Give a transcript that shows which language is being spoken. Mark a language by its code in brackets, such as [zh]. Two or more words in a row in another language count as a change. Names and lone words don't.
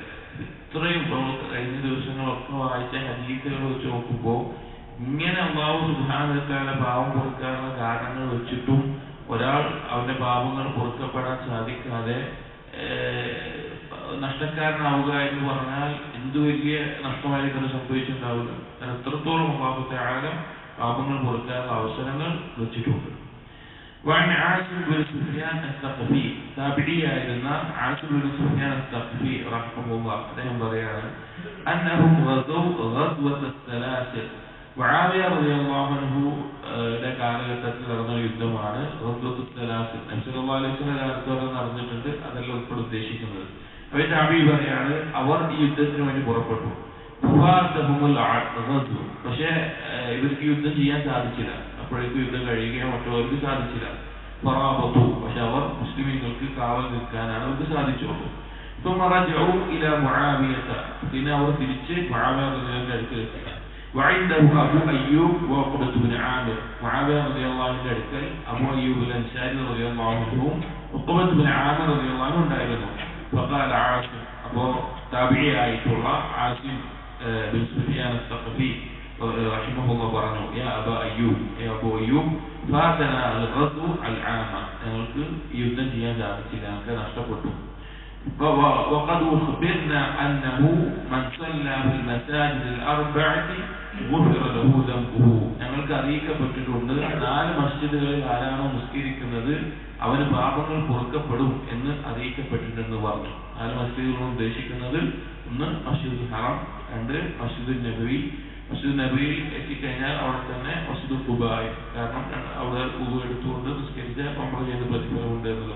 [ml] ഇത്രയും കഴിഞ്ഞ ദിവസങ്ങളൊക്കെ വായിച്ച ഹദീസുകൾ വെച്ച് നോക്കുമ്പോൾ ഇങ്ങനെ [ar] الله سبحانه و تعالى [ml] പാപം പൊറുക്കാനുള്ള കാരണങ്ങൾ വെച്ചിട്ടും ഒരാൾ അവന്റെ പാപങ്ങൾ പൊറുക്കപ്പെടാൻ സാധിക്കാതെ നഷ്ടക്കാരനാവുക എന്ന് പറഞ്ഞാൽ എന്ത് വലിയ നഷ്ടമായിരിക്കും സംഭവിച്ചിട്ടുണ്ടാവില്ല. എത്രത്തോളം അല്ലാഹു തആല പാപങ്ങൾ പൊറുക്കാനുള്ള അവസരങ്ങൾ വെച്ചിട്ടുണ്ട്. [ar] وعن عاصم بن سفيان الثقفي تابعينا عاصم بن سفيان الثقفي رحمه الله عليه وسلم أنهم غزوا غزوة السلاسل. [ml] മുആവിയ [ar] رضي الله عنه [ml] കാലഘട്ടത്തിൽ നടന്ന യുദ്ധമാണ് ഗസ്വത്തുൽ സലാസിൽ. നബി [ar] صلى الله عليه وسلم [ml] കാലത്തോടെ നടന്നിട്ടുണ്ട്. അതെല്ലാം ഉൾപ്പെടെ ഉദ്ദേശിക്കുന്നത്. അപ്പോൾ താബീ പറയാണ്, അവർ ഈ യുദ്ധത്തിന് വേണ്ടി പുറപ്പെട്ടു. പക്ഷേ ഇവർക്ക് യുദ്ധം ചെയ്യാൻ സാധിച്ചില്ല. അപ്പോഴേക്കും യുദ്ധം കഴിയുകയോ മറ്റുള്ളവർക്ക് സാധിച്ചില്ല. ഫറാബതു, പക്ഷെ അവർ മുസ്ലിമീങ്ങൾക്ക് കാവൽ നിൽക്കാനാണ് അവർക്ക് സാധിച്ചുള്ളൂ. പിന്നെ അവർ തിരിച്ച് മുആവിയ റളിയല്ലാഹുവിന്റെ അടുക്കലെത്തി. [ar] وعنده أبو أيوب وعقبة بن عامر. معاوية رضي الله عنه [ml] അടുക്കൽ അബൂ അയ്യൂബ് അൻസാരി [ar] رضي الله عنه [ml] ഉഖബത്ത് ബിൻ ആമിർ [ar] رضي الله عنه [ml] ഉണ്ടായിരുന്നു. [ar] فقال عاصم, [ml] അപ്പോൾ താബിഈ ആയിട്ടുള്ള ആസിം ബിൻ സുഫിയാൻ അസ്സഖഫി റഹിമഹുല്ലാഹ് പറഞ്ഞു, [ar] يا أبو أيوب فاتنا الغزو العام. [ml] ഞങ്ങൾക്ക് യുദ്ധം ചെയ്യാൻ സാധിച്ചില്ല, ഞങ്ങൾക്ക് നഷ്ടപ്പെട്ടു. [ar] وقد أخبرنا أنه من صلى في المساجد الأربعة غفر له ذنبه. [ml] ഞങ്ങൾക്ക് അറിയിക്കപ്പെട്ടിട്ടുണ്ട് 4 മസ്ജിദുകളിൽ ആരാണോ നിസ്കരിക്കുന്നത് അവന് പാപങ്ങൾ പൊറുക്കപ്പെടും എന്ന് അറിയിക്കപ്പെട്ടിട്ടുണ്ടെന്ന് പറഞ്ഞു. 4 മസ്ജിദുകൾ ഉദ്ദേശിക്കുന്നത് 1 മസ്ജിദുൽ ഹറം, 2 മസ്ജിദുൽ നബവി. മസ്ജിദുൽ നബവിയിൽ എത്തിക്കഴിഞ്ഞാൽ അവിടെ തന്നെ മസ്ജിദുൽ ഖുബായ്, കാരണം അവിടെ വുദു എടുത്തുകൊണ്ട് നിസ്കരിച്ച ഉംറ ചെയ്ത പ്രതിഫലമുണ്ട് എന്നുള്ളത്.